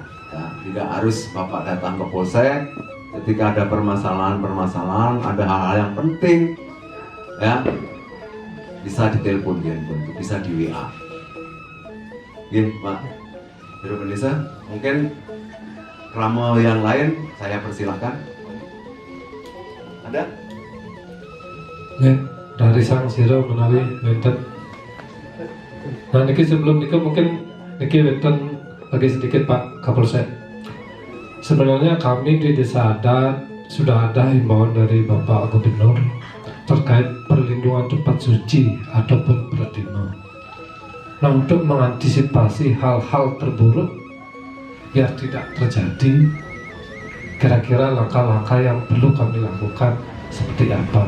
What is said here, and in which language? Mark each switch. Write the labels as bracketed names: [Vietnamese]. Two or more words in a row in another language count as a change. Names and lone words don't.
[Indonesian] Ya, tidak harus Bapak datang ke polsek ketika ada permasalahan, ada hal-hal yang penting, ya bisa ditelepon di handphone, bisa di WA. Gini, Pak Biro Menisa, mungkin krama yang lain saya persilahkan. Ada? Ya, dari Sang Siro [Balinese] menawi wonten. [Indonesian] Nah, niki sebelum niki mungkin [Balinese] niki wonten [Indonesian] lagi sedikit Pak Kapolsek. Sebenarnya kami di Desa Adat sudah ada himbauan dari Bapak Gubernur terkait perlindungan tempat suci ataupun pradima. Nah, untuk mengantisipasi hal-hal terburuk biar tidak terjadi, kira-kira langkah-langkah yang perlu kami lakukan seperti apa?